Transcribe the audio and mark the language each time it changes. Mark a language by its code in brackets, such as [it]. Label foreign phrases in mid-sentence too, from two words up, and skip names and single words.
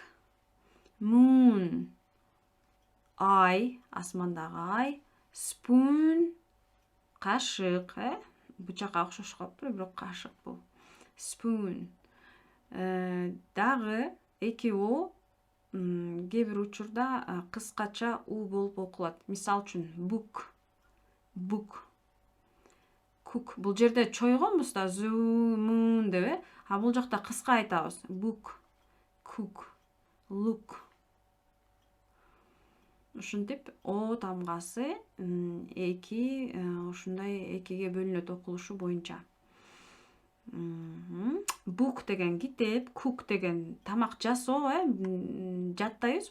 [ky] Moon. Ай, асмандагы ай. Spoon. Кашык, бычакка окшошуп калыптыр, бирок кашык бул. Spoon. Дагы эки о кээ бир учурда кыскача у болуп окулат. Мисал үчүн [en] book, cook. [ky] Бул жерде чойгонбуз да zoom деп, а бул жакта кыска айтабыз. [en] Book, cook, look. [ky] Ушинтип о тамгасы эки ушундай экиге бөлүнөт окулушу боюнча. Book деген китеп, cook деген тамак жасоо, жаттайбыз.